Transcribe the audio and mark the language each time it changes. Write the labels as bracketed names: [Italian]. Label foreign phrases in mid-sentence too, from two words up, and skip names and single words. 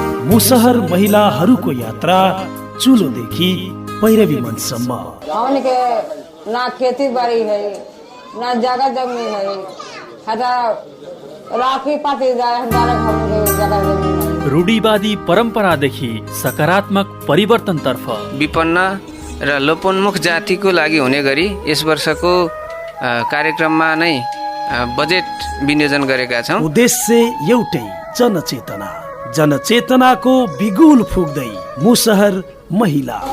[Nepali] मुसहर महिलाहरूको यात्रा चुलोदेखि पैरवी मञ्चसम्म। [Bhojpuri] हमके ना खेती बाड़ी है ना जगह जमीन है, राखी पाती जाए हमारा घर जगह जमीन है। [Nepali] रूढिवादी परम्परादेखि सकारात्मक परिवर्तनतर्फ विपन्न र लोपोन्मुख जातिको लागि हुने गरी यस वर्षको कार्यक्रममा नै बजेट विनियोजन गरेका छौँ। उद्देश्य एउटै, जनचेतनाको बिगुल फुक्दै मुसहर महिला।